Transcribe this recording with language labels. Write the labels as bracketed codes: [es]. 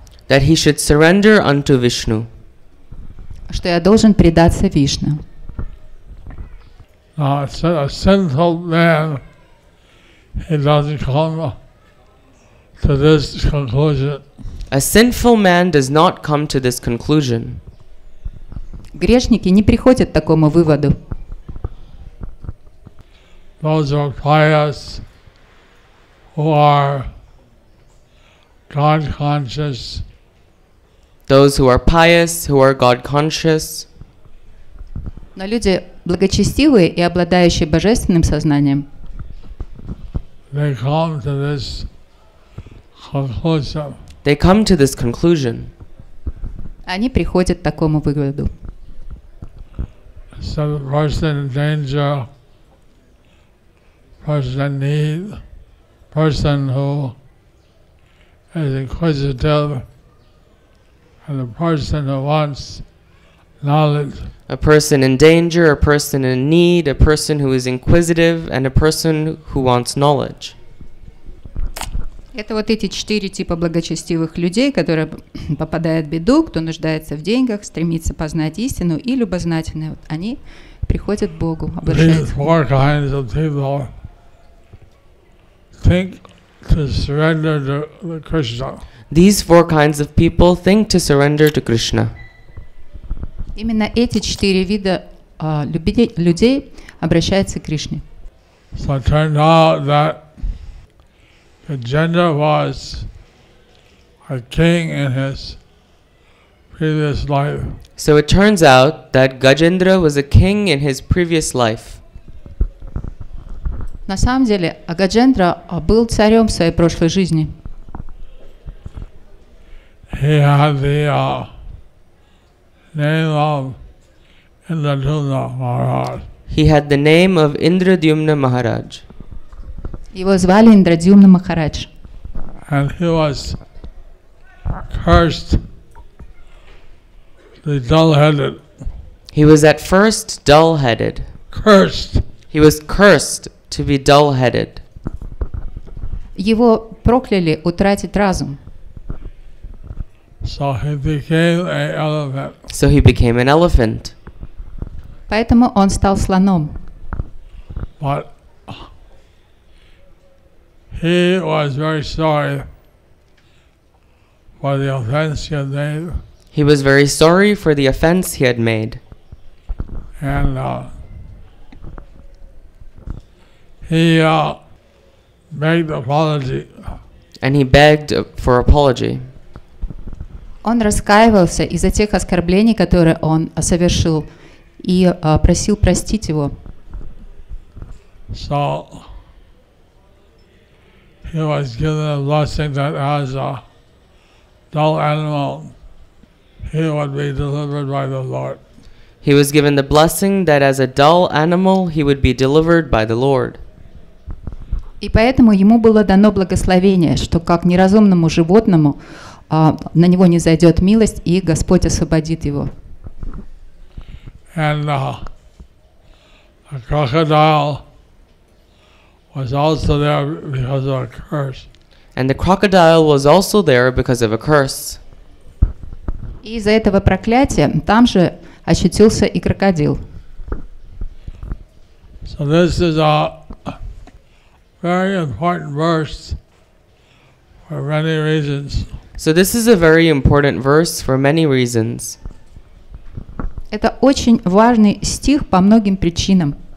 [en] that he should surrender unto Vishnu. [ru] что я должен предаться Вишну. [en] Now, a sinful man, he doesn't come to this conclusion. A sinful man does not come to this conclusion. [ru] Грешники не приходят к такому выводу. [en] Those who are pious, who are God conscious, Those who are pious, who are God conscious, [ru] Но люди благочестивые и обладающие божественным сознанием, [en] they come to this conclusion. they come to this conclusion. [ru] Они приходят к такому выводу. [en] So the person in danger, person in need, person who is inquisitive, and the person who wants knowledge. A person in danger, a person in need, a person who is inquisitive, and a person who wants knowledge. [ru] Это вот эти 4 типа благочестивых людей, которые попадают в беду, кто нуждается в деньгах, стремится познать истину, и любознательные. Вот они приходят к Богу, обращаются. [en] These 4 kinds of people think to surrender to Krishna. These 4 kinds of people think to surrender to Krishna. [ru] Именно эти 4 вида людей обращаются к Кришне. [en] So it turned out that Gajendra was a king in his previous life. So it turns out that Gajendra was a king in his previous life. [ru] На самом деле, Гаджендра был царем в своей прошлой жизни. [en] He had the name of Indradyumna Maharaj. He had the name of Indradyumna Maharaj. [ru] Его звали Индрадьюмна Махарадж. [en] And he was cursed to be dull-headed. He was at first dull-headed. Cursed. He was cursed to be dull-headed. [ru] Его прокляли утратить разум. [en] So he became an elephant. So he became an elephant. [ru] Поэтому он стал слоном. [en] But he was very sorry for the offense he had made. He was very sorry for the offense he had made. And he begged apology. And he begged for apology. [ru] Он раскаивался из-за тех оскорблений, которые он совершил, и просил простить его. [en] So he was given a blessing that as a dull animal, he would be delivered by the Lord. He was given the blessing that as a dull animal he would be delivered by the Lord. [ru] И поэтому ему было дано благословение, что как неразумному животному на него не зайдет милость, и Господь освободит его. [en] And a crocodile was also there because of a curse. And the crocodile was also there because of a curse. [ru] И из-за этого проклятия там же ощутился и крокодил. [en] So this is a very important verse for many reasons. So this is a very important verse for many reasons. [ru] Это очень важный стих по многим причинам.